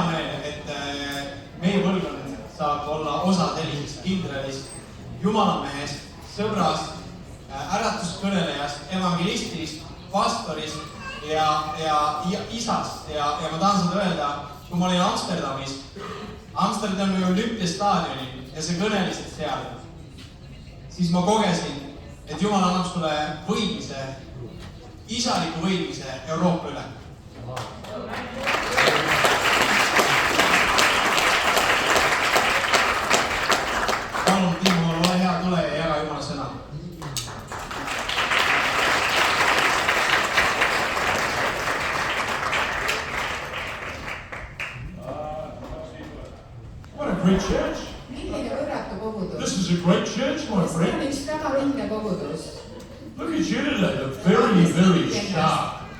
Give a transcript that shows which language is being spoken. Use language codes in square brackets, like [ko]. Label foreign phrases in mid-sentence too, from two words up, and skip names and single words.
[et] meel, et meie põlvkond saab olla osa sellisest kindralist, jumalamehest, sõbrast, äratuskõnelejast, evangelistist, pastorist ja isast ja ma tahan seda öelda, kui ma olin Amsterdamis, Amsterdami olümpiastaadioni ja sa kõnelisid seal, siis ma kogesin, et Jumal annab sulle võidmise, isaliku võidmise Euroopa üle. Palun, Timo, ole hea, tule ja jaga Jumala sõna. [en] What a great church. This is a great church, my friend. Look at you today, they're very, very sharp.